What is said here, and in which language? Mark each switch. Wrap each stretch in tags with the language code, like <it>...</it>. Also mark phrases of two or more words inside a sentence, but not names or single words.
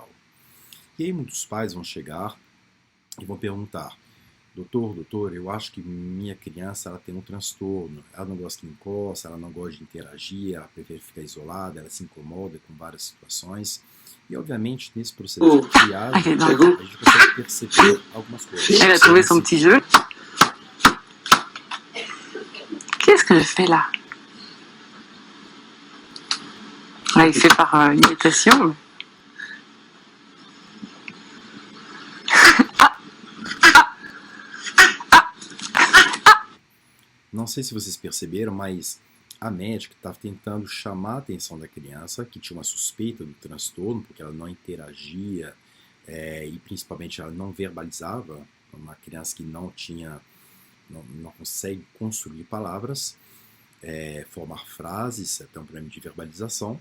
<pt>E aí muitos pais vão chegar e vão perguntar: doutor, eu acho que minha criança ela tem um transtorno, ela não gosta que encosta, ela não gosta de interagir, ela prefere ficar isolada, ela se incomoda com várias situações. E, obviamente, nesse processo de triagem, a gente consegue perceber algumas coisas.</pt> <fr>Elle a trouvé son petit jeu. Qu'est-ce que je fais là? Il fait par imitation.</fr> <pt>Não sei se vocês perceberam, mas a médica estava tentando chamar a atenção da criança, que tinha uma suspeita do transtorno, porque ela não interagia e principalmente ela não verbalizava, uma criança que não consegue construir palavras, formar frases, até um problema de verbalização.</pt>